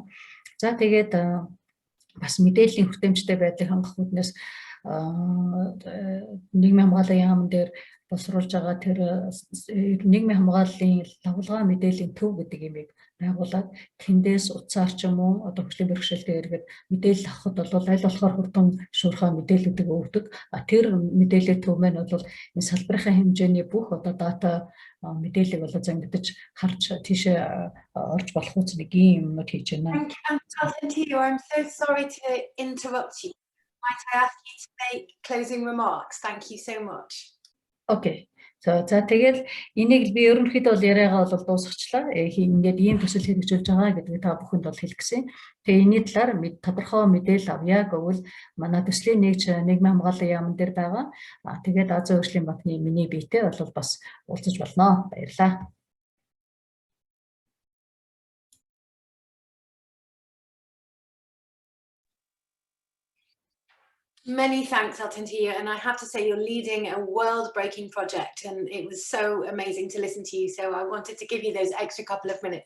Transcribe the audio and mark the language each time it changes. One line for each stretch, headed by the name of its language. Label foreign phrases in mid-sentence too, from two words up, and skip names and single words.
Mongolian: За тэгээд бас мэдээллийн хүртээмжтэй байдлыг хангах үүднээс нийгмийн хамгааллын яам дээр боловсруулж байгаа тэр нийгмийн хамгааллын лавлгаа мэдээллийн төв гэдэг юмыг байгуулад тэндээс утсаар ч юм уу одоо хөгжлийн бэрхшээлтэй иргэд мэдээлэл авахд бол аль болохоор хурдан шуурхай мэдээллүүдийг өгдөг. Тэр мэдээллийн төв маань бол энэ салбарынхаа хэмжээний бүх одоо дата мэдээллийг бол зангидаж харж тийшээ орж болох үс нэг юм юмнууд хийж байна.
English: I'm so sorry to interrupt you. Might I ask you to make closing remarks? Thank you so much. Okay.
Mongolian: За тэгэл энийг би ерөнхийдөө бол яриагаа бол дуусгачлаа. Ингээд ийм төсөл хэрэгжүүлж байгаа гэдгийг та бүхэнд бол хэлгэсэн. Тэгээ энэний талаар тодорхой мэдээлэл авъя гэвэл манай төслийн нийгмийн хамгааллын яамн дээр байгаа. Тэгээд Азийн хөгжлийн банкны миний биетэй бол бас уулзаж болно. Баярлалаа.
English: Many thanks, Altintia, and I have to say you're leading a world-breaking project, and it was so amazing to listen to you, so I wanted to give you those extra couple of minutes.